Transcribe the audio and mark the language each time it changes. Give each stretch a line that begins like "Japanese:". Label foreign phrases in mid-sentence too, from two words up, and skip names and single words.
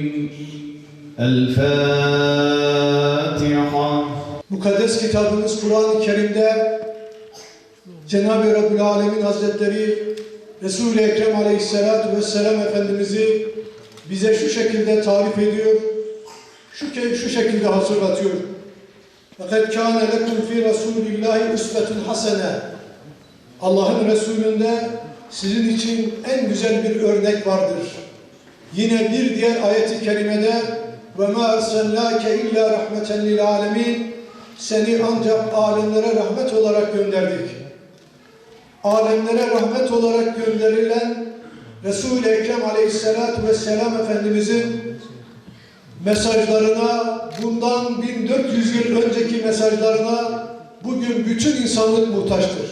Turkish: El Fatiha. Mukaddes kitabımız Kur'an-ı Kerim'de Cenab-ı Rabbül Alemin Hazretleri Resul-i Ekrem
Arabic: عليه الصلاة والسلام
Turkish: Efendimiz'i bize şu şekilde tarif ediyor, şu şekilde hatırlatıyor.
Arabic: فَقَدْ كَانَ لَكُمْ فِي رَسُولِ اللّٰهِ اُسْوَةٌ حَسَنَةٌ.
Turkish: Allah'ın Resulü'nde sizin için en güzel bir örnek vardır. Yine bir diğer ayeti kerimede
Arabic: وَمَا أَرْسَلْنَاكَ اِلَّا رَحْمَةً لِلْعَالَمِينَ.
Turkish: Seni ancak alemlere rahmet olarak gönderdik. Alemlere rahmet olarak gönderilen Resul-i Ekrem
Arabic: عليه الصلاة والسلام
Turkish: Efendimizin mesajlarına, bundan 1400 yıl önceki mesajlarına bugün bütün insanlık muhtaçtır.